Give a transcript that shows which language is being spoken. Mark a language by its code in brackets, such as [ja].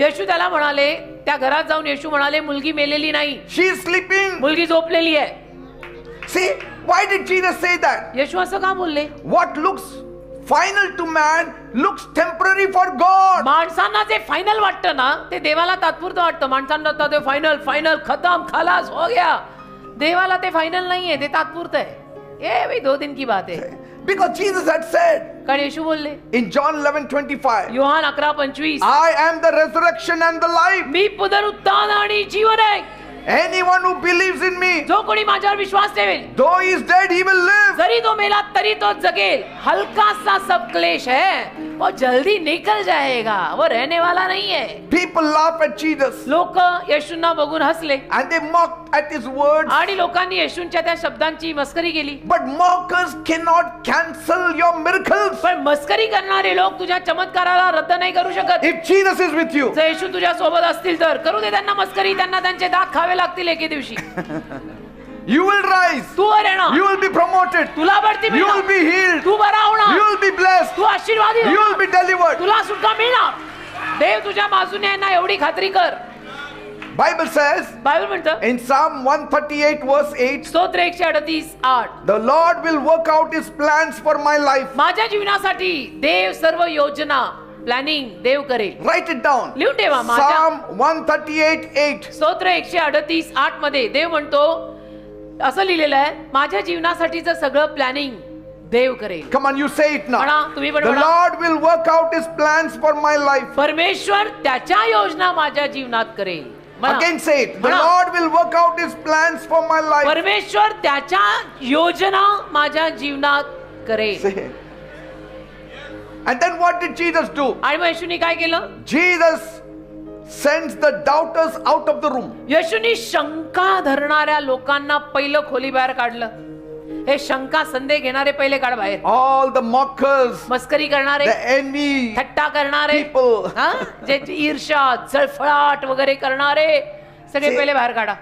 [mr] येशू त्याला म्हणाले, त्या घरात जाऊन येशू म्हणाले मुलगी मेलेली नाही, [en] She is sleeping. [mr] मुलगी झोपलेली आहे. [en] See, why did Jesus say that? [mr] येशू असं का बोलले? [en] What looks final to man looks temporary for God. [mr] माणसांना जे फायनल वाटतं ना, ते देवाला तात्पुरतं वाटतं. माणसांना तर ते फायनल फायनल [hi] खतम खलास हो गया. [mr] देवाला ते फायनल नाहीये, ते तात्पुरतं आहे. [hi] ये भाई 2 दिन की बात है. [en] Because Jesus had said [mr] कारण येशू बोलले [en] in John 11:25, [mr] Yohan 11:25 [en] I am the resurrection and the life. [mr] मी पुनरुत्थान आणि जीवन आहे. [en] Anyone who believes in me, [mr] जो कोणी माझ्यावर विश्वास ठेवेल [en] though he is dead, he will live. [mr] जरी तो मेला तरी तो जगेल. [hi] हल्का सा सब क्लेश है वो जल्दी निकल जाएगा, वो रहने वाला नहीं है. [en] People laugh at Jesus [mr] लोक येशूंना बघून हसले [en] and they mocked at his words. [mr] आणि लोकांनी येशूंच्या त्या शब्दांची मस्करी केली. [en] But mockers cannot cancel your miracles. [mr] पण मस्करी करणारे लोक तुझ्या चमत्काराला रद्द नाही करू शकत. [en] If Jesus is with you, [mr] जर येशू तुझ्या सोबत असतील तर करू दे त्यांना मस्करी. त्यांना त्यांचे दात खावे लागतील एके दिवशी. [en] you will rise. [mr] तू वर येणार, [en] You will be promoted. [mr] तुला बढती [en] You will [mr] मिळणार, [en] be healed. [mr] तू बरा [en] You [mr] होणार, [en] will be blessed. [mr] Tu आशीर्वादी [en] You will [mr] होणार, [en] be delivered. [mr] तुला सुटका मिळणार. देव तुझ्या बाजूने आहे ना एवढी खात्री कर. [en] Bible says [mr] बायबल म्हणतं [en] in Psalm 138 verse 8, [mr] स्तोत्र 138:8 [en] the Lord will work out his plans for my life. [mr] माझ्या जीवनासाठी देव सर्व योजना प्लॅनिंग देव करेल. [en] Write it down. [mr] लिहून ठेवा. माझ्या [en] Psalm 138:8. [mr] स्तोत्र 138:8 मध्ये देव म्हणतो असं लिहिलेलं आहे, माझ्या जीवनासाठीचं सगळं प्लॅनिंग देव करेल. [en] Come on, you say it now. [mr] म्हणा, तुम्ही पण [en] The [mr] म्हणा. [en] Lord will work out his plans for my life. [mr] परमेश्वर त्याच्या योजना माझ्या जीवनात करेल. म्हणा. [en] Again say it. The [mr] म्हणा. [en] Lord will work out his plans for my life. [mr] परमेश्वर त्याच्या योजना माझ्या जीवनात करेल. [en] Say it. And then what did Jesus do? [mr] आणि मग येशूनी काय केलं? [en] Jesus sends the doubters out of the room. [mr] येशूनी शंका धरणाऱ्या लोकांना पहिलं खोली बाहेर काढलं. हे शंका संदेह घेणारे पहिले काढ बाहेर. [en] All the mockers, [mr] मस्करी करणारे, [en] the envy [mr] थट्टा करणारे, [en] people. हा? [mr] जे ईर्ष्या जळफळाट वगैरे करणारे सगळे पहिले बाहेर काढा.